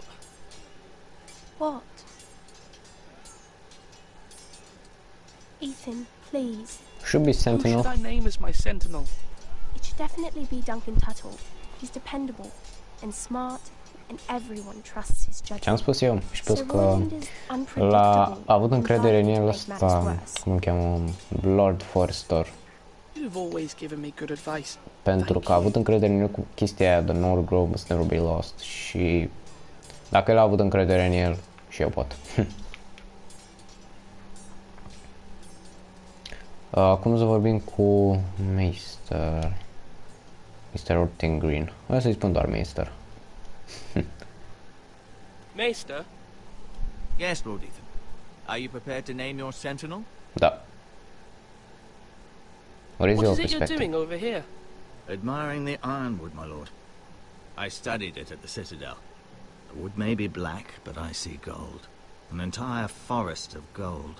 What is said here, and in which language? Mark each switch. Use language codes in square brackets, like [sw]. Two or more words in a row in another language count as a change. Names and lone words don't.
[en] What? Ethan, please. Should be Who sentinel. should I name as my sentinel? It should definitely be Duncan Tuttle. He's dependable and smart, and everyone trusts his [ro] Ce-am [en] judgment. [ro] spus eu și plus [en] Sir [ro] că [en] Roland is [ro] l-a [en] unpredictable [ro] avut încredere în [en] and [ro] el [en] likely to make [ro] ăsta, [en] matters worse. [ro] cum îl cheamă, [en] Lord Forrester, You've always given me good advice. [ro] pentru că a avut încredere în el cu chestia aia de [en] North Grove must never be lost [ro] și dacă el a avut încredere în el, și eu pot. Acum să vorbim cu Mr. Ortengrin. O să-i spun doar Meister. [en] Maester? Yes, Lord Ethan. Are you prepared to name your sentinel? Da. What is your it perspective? you're doing over here? Admiring the ironwood, my lord. I studied it at the Citadel. The wood may be black, but I see gold. An entire forest of gold.